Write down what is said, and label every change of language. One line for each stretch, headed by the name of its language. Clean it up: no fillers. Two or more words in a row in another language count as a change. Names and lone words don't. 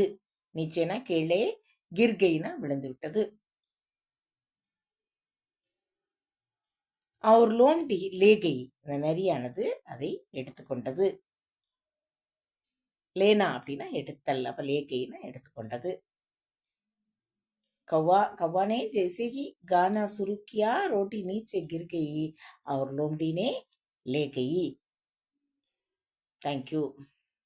Tamil: நீச்சேனா கீழே, கிர்கெயினா விழுந்து விட்டது. அவர்
Hindi: लोमड़ी ले गई,
Tamil: இந்த நரியானது அதை எடுத்துக்கொண்டது. லேனா அப்படின்னா எடுத்தல், அப்ப லேகைனா எடுத்துக்கொண்டது.
Hindi: कौवा ने जैसे ही गाना शुरू किया, रोटी नीचे गिर गई और लोमड़ी ने ले गई.
English: thank you.